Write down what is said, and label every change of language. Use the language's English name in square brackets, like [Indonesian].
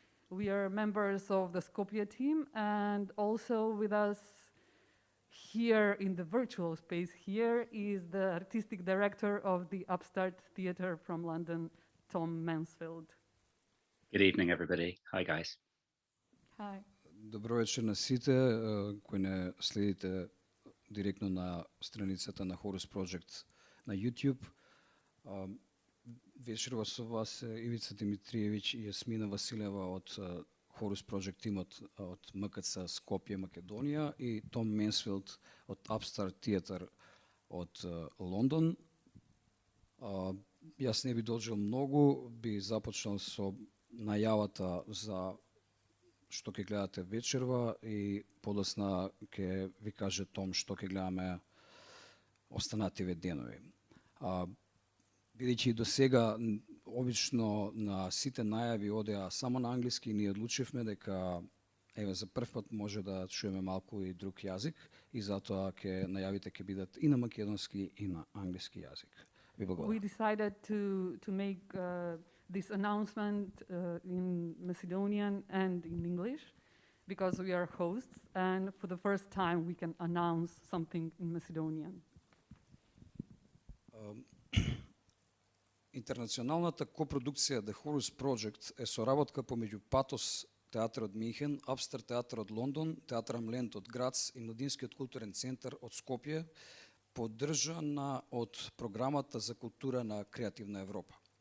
[English] We are members of the Skopje team, and also with us here in the virtual space here is the artistic director of the Upstart Theatre from London, Tom Mansfield. Good evening, everybody. Hi, guys. Hi. [Macedonian] Добро вечер на сите кои не следите директно на страницата на Horus Project на YouTube. Вечерва со вас Ивица Димитриевич и Јасмина Василева од Horus Project тимот од МКЦ Скопје, Македонија, и Том Менсфилд од Upstart Theatre од Лондон. Јас не би должил многу, би започнал со најавата за што ќе гледате вечерва и подосна ќе ви каже Том што ќе гледаме останативе денови. Бидејќи до сега обично на сите најави одеа само на англиски, и ние одлучивме дека еве за прв пат може да чуеме малку и друг јазик, и затоа ќе најавите ќе бидат и на македонски и на англиски јазик. Ви благодарам. [English] We decided to make this announcement in Macedonian and in English because we are hosts, and for the first time we can announce something in Macedonian. [Macedonian] Интернационалната копродукција The Horus Project е соработка помеѓу Патос театар од Михен, Upstart театар од Лондон, театар Амлент од Грац и Младинскиот културен центар од Скопје, поддржана од програмата за култура на Креативна Европа.